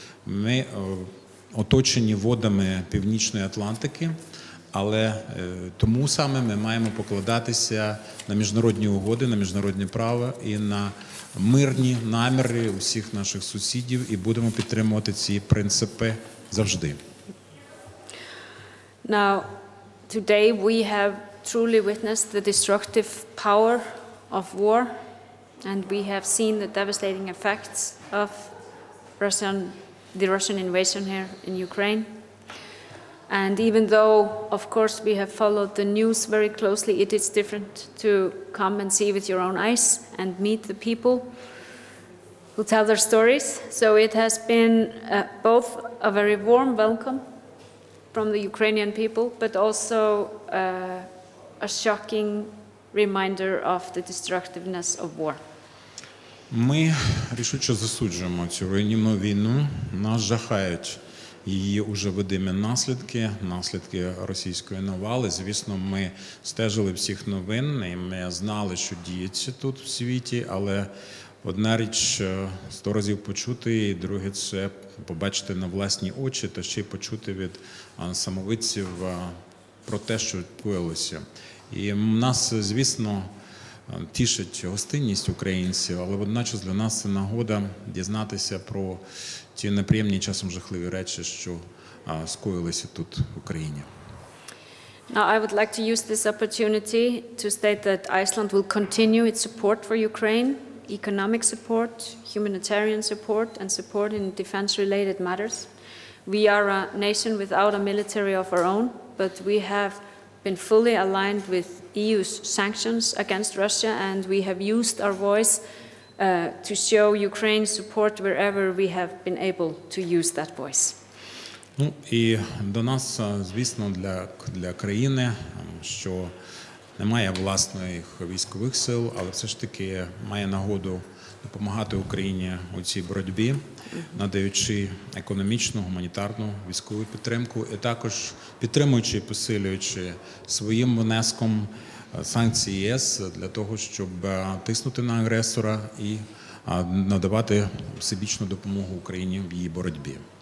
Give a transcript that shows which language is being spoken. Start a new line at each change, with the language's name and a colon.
Ukrainian: Ми оточені водами Північної Атлантики. Але тому саме ми маємо покладатися на міжнародні угоди, на міжнародне право і на мирні наміри усіх наших сусідів, і будемо підтримувати ці принципи завжди.
English: Now, today we have truly witnessed the destructive power of war, and we have seen the devastating effects of the Russian invasion here in Ukraine. And even though, of course, we have followed the news very closely, it is different to come and see with your own eyes and meet the people. who tell their stories. So it has been both a very warm welcome from the Ukrainian people, but also a shocking reminder of the destructiveness of war.
Ukrainian: Ми рішуче засуджуємо цю руйнівну війну. Нас жахають її уже видимі наслідки російської навали. Звісно, ми стежили всіх новин, і ми знали, що діється тут в світі, але одна річ 100 разів почути, і друге – це побачити на власні очі та ще й почути від самовидців про те, що коїлося. І нас, звісно, тішить гостинність українців, але водночас для нас це нагода дізнатися про ті неприємні, часом жахливі речі, що скоїлися тут в Україні.
English: Now, I would like to use this opportunity to state that Iceland will continue its support for Ukraine, economic support, humanitarian support, and support in defense-related matters. We are a nation without a military of our own, but we have been fully aligned with EU's sanctions against Russia, and we have used our voice to show Ukraine's support wherever we have been able to use that voice.
Ukrainian: Ну і до нас, звісно, для країни, що не має власних військових сил, але все ж таки має нагоду допомагати Україні у цій боротьбі, надаючи економічну, гуманітарну, військову підтримку і також підтримуючи і посилюючи своїм внеском санкції ЄС для того, щоб тиснути на агресора і надавати всебічну допомогу Україні в її боротьбі.